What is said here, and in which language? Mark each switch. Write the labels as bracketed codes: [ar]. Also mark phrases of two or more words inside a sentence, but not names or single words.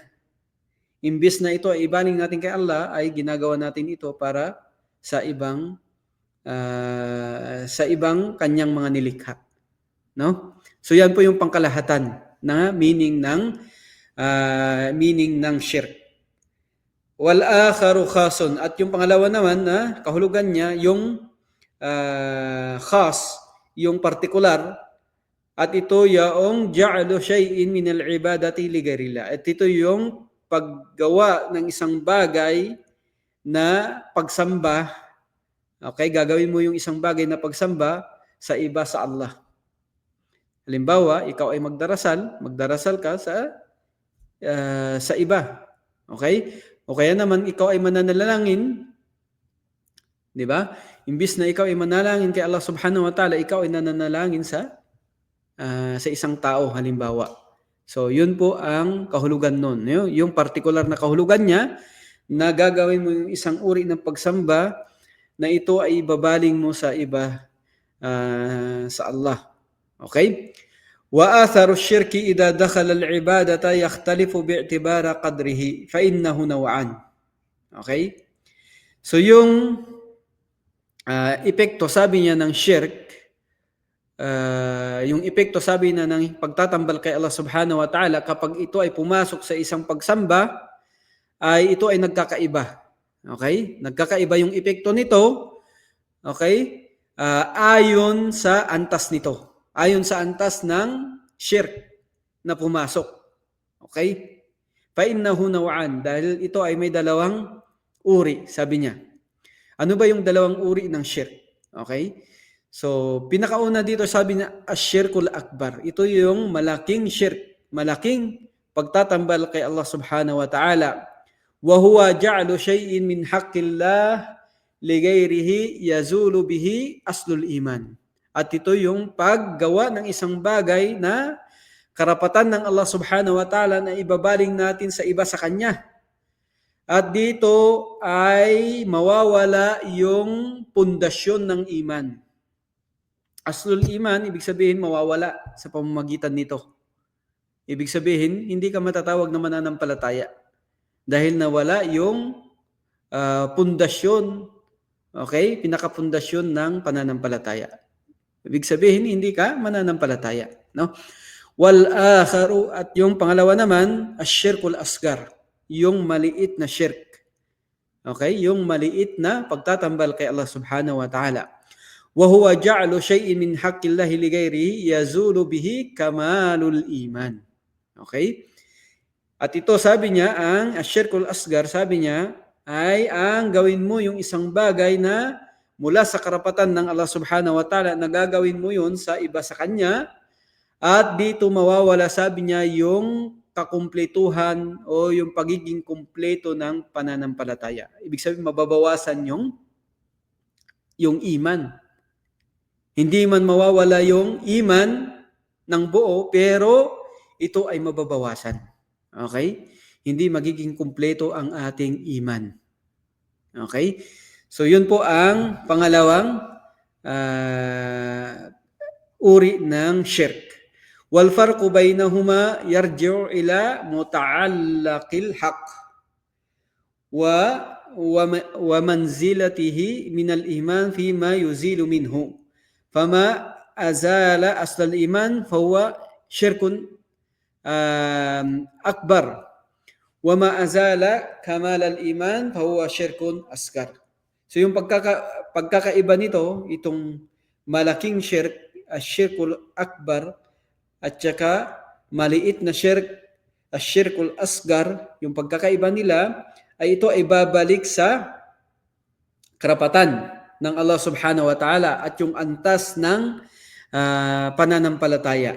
[tl] Imbis na ito ay ibaling natin kay Allah, ay ginagawa natin ito para sa ibang Kanyang mga nilikha. No? So yan po yung pangkalahatan na meaning ng shirk. [ar] والآخر خاص, [tl] at yung pangalawa naman na kahulugan niya yung khas, yung particular, at ito yaong [ar] جعل شيء من العبادة لغير الله. [tl] At ito yung paggawa ng isang bagay na pagsamba. Okay, gagawin mo yung isang bagay na pagsamba sa iba sa Allah. Halimbawa, ikaw ay magdarasal ka sa iba. Okay? O kaya naman ikaw ay mananalangin, 'di ba? Imbis na ikaw ay manalangin kay Allah [ar] سبحانه وتعالى, [tl] ikaw ay nananalangin sa isang tao halimbawa. So, yun po ang kahulugan nun. Yung particular na kahulugan niya na gagawin mo yung isang uri ng pagsamba na ito ay ibabaling mo sa iba sa Allah. Okay? [ar] وأثر الشرك إذا دخل العبادة يختلف باعتبار قدره فإنه نوعان. [tl] Okay? So yung epekto sabi niya ng shirk, yung epekto sabi na ng pagtatambal kay Allah [ar] سبحانه وتعالى [tl] kapag ito ay pumasok sa isang pagsamba, ay ito ay nagkakaiba. Okay? Nagkakaiba yung epekto nito. Okay? Ayon sa antas nito. Ayon sa antas ng shirk na pumasok. [ar] Okay? فإنه نوعان, [tl] dahil ito ay may dalawang uri, sabi niya. Ano ba yung dalawang uri ng shirk? Okay? So, pinakauna dito sabi niya, [ar] الشرك الأكبر. [tl] Ito yung malaking shirk, malaking pagtatambal kay Allah [ar] سبحانه وتعالى. وهو جعل شيء من حق الله لغيره يزول به أصل الإيمان. [tl] At ito yung paggawa ng isang bagay na karapatan ng Allah [ar] سبحانه وتعالى [tl] na ibabaling natin sa iba sa Kanya. At dito ay mawawala yung pundasyon ng iman. [ar] أصل الإيمان, [tl] ibig sabihin mawawala sa pamamagitan nito. Ibig sabihin, hindi ka matatawag na mananampalataya dahil nawala yung pundasyon, okay? Pinakapundasyon ng pananampalataya. Ibig sabihin, hindi ka mananampalataya. No? [ar] والآخر, [tl] at yung pangalawa naman, [ar] الشرك الأصغر, [tl] yung maliit na shirk. Okay? Yung maliit na pagtatambal kay Allah [ar] سبحانه وتعالى. وهو جعل شيء من حق الله لغيره يزول به كمال الإيمان. [tl] Okay? At ito sabi niya, ang [ar] الشرك الأصغر, [tl] sabi niya, ay ang gawin mo yung isang bagay na mula sa karapatan ng Allah [ar] سبحانه وتعالى, [tl] na gagawin mo yun sa iba sa Kanya, at dito mawawala, sabi niya, yung kakumpletuhan o yung pagiging kumpleto ng pananampalataya. Ibig sabihin, mababawasan yung iman. Hindi man mawawala yung iman ng buo, pero ito ay mababawasan. Okay? Hindi magiging kumpleto ang ating iman. Okay? So yun po ang pangalawang uri ng shirk. [ar] والفرق بينهما يرجع إلى متعلق الحق ومنزلته من الإيمان فيما يزيل منه. فما أزال أصل الإيمان فهو شرك أكبر. وما أزال كمال الإيمان فهو شرك أصغر. [tl] So yung pagkakaiba nito, itong malaking shirk, [ar] الشرك الأكبر, [tl] at saka maliit na shirk, [ar] الشرك الأصغر, [tl] yung pagkakaiba nila ay ito ay babalik sa karapatan ng Allah [ar] سبحانه وتعالى [tl] at yung antas ng pananampalataya.